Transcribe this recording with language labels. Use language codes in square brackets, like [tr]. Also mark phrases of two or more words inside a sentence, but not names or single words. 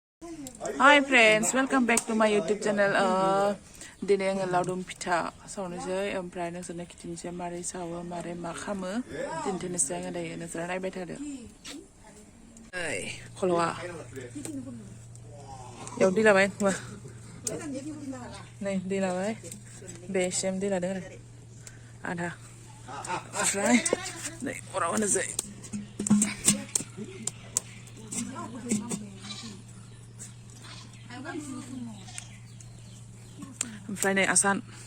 [en] Hi friends, welcome back to my YouTube channel. [brx] Diनै आङो लावदुम फिथा सावनोसै ओमफ्राय नोंसोरनो खिथिनोसै मारै सावो मारै मा खालामो दिन्थिनोसै आङो दायो नोंसोरा नायबाय थादो। ओइ खल'आ बेयाव दै लाबाय नै दै लाबाय बेसिम दै लादों आरो आधा ओमफ्राय नै अराव होनोसै ओमफ्राय नै आसान